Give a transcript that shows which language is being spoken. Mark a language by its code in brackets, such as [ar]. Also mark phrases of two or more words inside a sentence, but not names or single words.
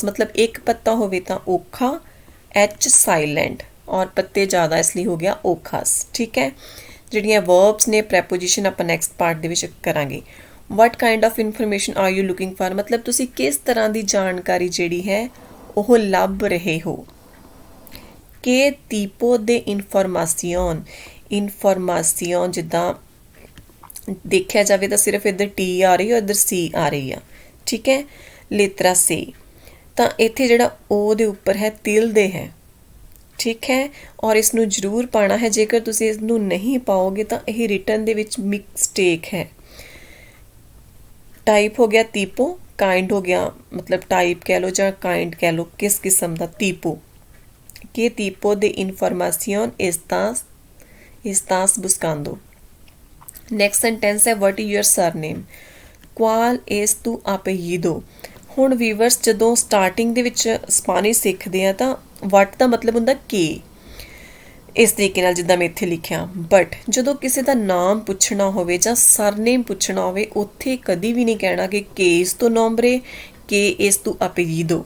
[pa] ਮਤਲਬ ਇੱਕ ਪੱਤਾ ਹੋਵੇ ਤਾਂ ਓਖਾ, [en] H silent, [pa] ਔਰ ਪੱਤੇ ਜ਼ਿਆਦਾ ਇਸ ਲਈ ਹੋ ਗਿਆ ਓਖਾਸ। ਠੀਕ ਹੈ, ਜਿਹੜੀਆਂ ਵਰਬਸ ਨੇ ਪ੍ਰੈਪੋਜੀਸ਼ਨ ਆਪਾਂ [en] next part [pa] ਦੇ ਵਿੱਚ ਕਰਾਂਗੇ। [en] what kind of information are you looking for. [pa] ਮਤਲਬ ਤੁਸੀਂ ਕਿਸ ਤਰ੍ਹਾਂ ਦੀ ਜਾਣਕਾਰੀ ਜਿਹੜੀ ਹੈ ਉਹ ਲੱਭ ਰਹੇ ਹੋ। [es] ਕਿ tipo de información। [pa] ਇਨਫੋਰਮਾਸੀਓਨ ਜਿੱਦਾਂ ਦੇਖਿਆ ਜਾਵੇ ਤਾਂ ਸਿਰਫ ਇੱਧਰ ਟੀ ਆ ਰਹੀ ਹੈ, ਇੱਧਰ ਸੀ ਆ ਰਹੀ ਆ। ਠੀਕ ਹੈ, ਲੇਤਰਾ ਸੀ ਤਾਂ ਇੱਥੇ ਜਿਹੜਾ ਓ ਦੇ ਉੱਪਰ ਹੈ ਤਿਲ ਦੇ ਹੈ। ਠੀਕ ਹੈ, ਔਰ ਇਸ ਨੂੰ ਜ਼ਰੂਰ ਪਾਉਣਾ ਹੈ। ਜੇਕਰ ਤੁਸੀਂ ਇਸ ਨੂੰ ਨਹੀਂ ਪਾਓਗੇ ਤਾਂ ਇਹ ਰਿਟਨ ਦੇ ਵਿੱਚ ਮਿਸਟੇਕ ਹੈ। ਟਾਈਪ ਹੋ ਗਿਆ tipo, ਕਾइंड ਹੋ ਗਿਆ ਮਤਲਬ ਟਾਈਪ ਕਹਿ ਲਓ ਜਾਂ ਕਾइंड ਕਹਿ ਲਓ, ਕਿਸ ਕਿਸਮ ਦਾ tipo। [es] Que tipo de información estás buscando। [en] next sentence [pa] ਹੈ [en] what is your surname. [es] cuál es tu apellido. [pa] ਹੁਣ ਵੀਵਰਸ ਜਦੋਂ ਸਟਾਰਟਿੰਗ ਦੇ ਵਿੱਚ ਸਪੈਨਿਸ਼ ਸਿੱਖਦੇ ਆ ਤਾਂ ਵਟ ਦਾ ਮਤਲਬ ਹੁੰਦਾ ਕੇ, ਇਸ ਤਰੀਕੇ ਨਾਲ ਜਿੱਦਾਂ ਮੈਂ ਇੱਥੇ ਲਿਖਿਆ। ਬਟ ਜਦੋਂ ਕਿਸੇ ਦਾ ਨਾਮ ਪੁੱਛਣਾ ਹੋਵੇ ਜਾਂ ਸਰਨੇਮ ਪੁੱਛਣਾ ਹੋਵੇ ਉੱਥੇ ਕਦੀ ਵੀ ਨਹੀਂ ਕਹਿਣਾ ਕਿ [es] es tu nombre, qué es tu apellido.